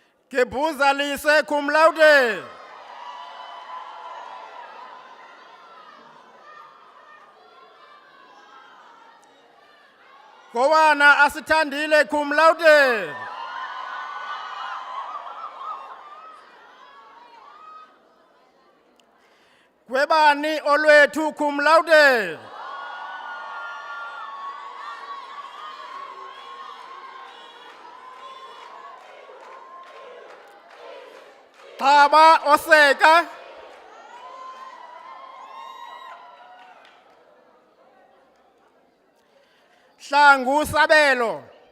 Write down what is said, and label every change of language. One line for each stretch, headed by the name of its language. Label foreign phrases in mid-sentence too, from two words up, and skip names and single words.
English: Gebuza Lise
Latin: cum laude.
English: Gowana Asitandile
Latin: cum laude.
English: Gwebani Olwethu
Latin: cum laude.
English: Xaba Oseka. Hlangu Sabelo.